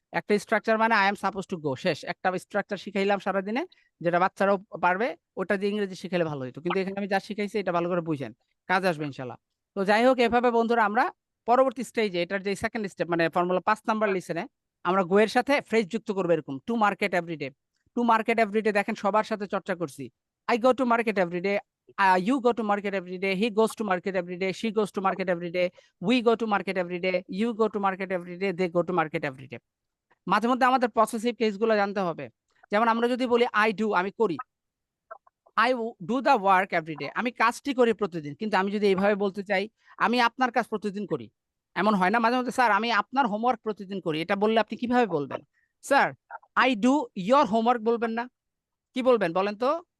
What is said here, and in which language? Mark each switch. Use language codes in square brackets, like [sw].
[bn] একটা স্ট্রাকচার মানে [en] I am suppose to go, [bn] শেষ। একটা স্ট্রাকচার শিখাইলাম সারাদিনে, যেটা বাচ্চারাও পারবে, ওটা দিয়ে ইংরেজি শিখাইলে ভালো হতো। কিন্তু এখানে আমি যা শিখাইছি এটা ভালো করে বুঝেন, কাজ আসবে ইনশাল্লাহ। তো যাই হোক, এভাবে বন্ধুরা আমরা পরবর্তী স্টেজে, এটার যে সেকেন্ড স্টেপ মানে ফর্মুলা 5 নাম্বার লিসেনে, আমরা গো এর সাথে ফ্রেজ যুক্ত করবো এরকম। [en] To market everyday. To market everyday [bn] দেখেন সবার সাথে চর্চা করছি। [en] I go to market every day. You go to market every day. He goes to market every day. She goes to market every day. We go to market every day. You go to market every day. They go to market every day. [bn] মাঝে মধ্যে আমাদের possessive কেসগুলো জানতে হবে। যেমন আমরা যদি বলি আই ডু, আমি করি, [en] I do the work everyday, [bn] আমি কাজটি করি প্রতিদিন। কিন্তু আমি যদি এইভাবে বলতে চাই, আমি আপনার কাজ প্রতিদিন করি, এমন হয় না মাঝে মধ্যে? স্যার আমি আপনার হোমওয়ার্ক প্রতিদিন করি, এটা বললে আপনি কিভাবে বলবেন? Sir [en] I do your homework [bn] বলবেন না, কি বলবেন বলেন তো?